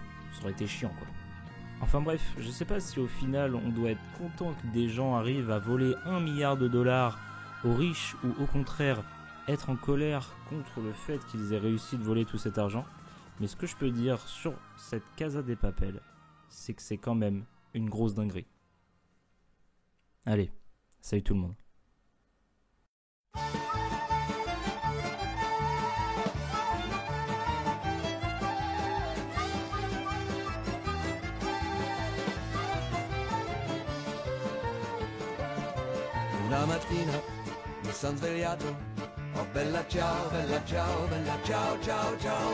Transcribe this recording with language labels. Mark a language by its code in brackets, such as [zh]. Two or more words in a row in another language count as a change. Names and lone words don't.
[fr] Ça aurait été chiant quoi. Enfin bref, je sais pas si au final on doit être content que des gens arrivent à voler 1 milliard de dollars aux riches ou au contraire être en colère contre le fait qu'ils aient réussi de voler tout cet argent. Mais ce que je peux dire sur cette Casa de Papel, c'est que c'est quand même une grosse dinguerie. Allez, salut tout le monde. [it] Una mattina mi son svegliato, oh bella ciao, bella ciao, bella ciao, ciao, ciao.